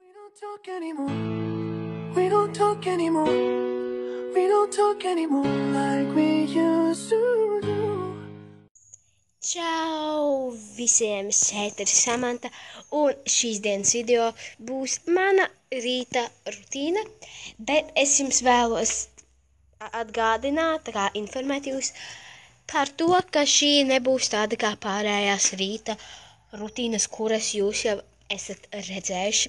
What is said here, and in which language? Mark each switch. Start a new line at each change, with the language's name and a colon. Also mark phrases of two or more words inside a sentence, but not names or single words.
English: don't talk anymore. We don't talk anymore. We don't talk anymore like we used to do.
Latvian: Čau visiem, šeit ir Samanta, un šīs dienas video būs mana rīta rutīna, bet es jums vēlos atgādināt, kā informēt jūs par to, ka šī nebūs tāda kā pārējās rīta rutīnas, kuras jūs jau esat redzējuši.